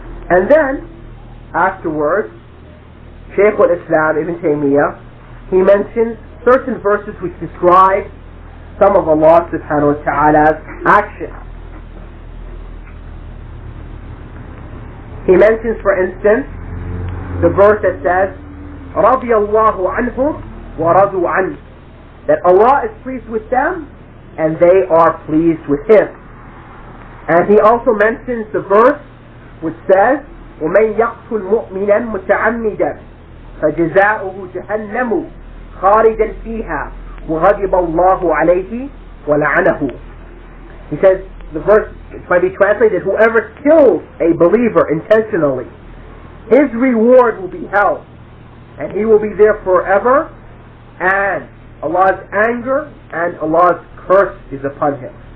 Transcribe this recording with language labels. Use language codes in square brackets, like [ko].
[en] And then, afterwards, Shaykh al-Islam Ibn Taymiyyah, he mentions certain verses which describe some of Allah subhanahu wa ta'ala's actions. He mentions, for instance, the verse that says, [ar] رَضِيَ اللَّهُ عَنْهُمْ وَرَضُوا عَنْهُ, [en] that Allah is pleased with them and they are pleased with Him. And He also mentions the verse which says, [ar] وَمَنْ يَقْتُلْ مُؤْمِنًا مُتَعَمِّدًا فَجَزَاؤُهُ جَهَنَّمُ خَالِدًا فِيهَا وَغَضِبَ اللَّهُ عَلَيْهِ وَلَعَنَهُ. [en] He says, the verse might be translated, whoever kills a believer intentionally, his reward will be hell, and he will be there forever, and Allah's anger and Allah's curse is upon him.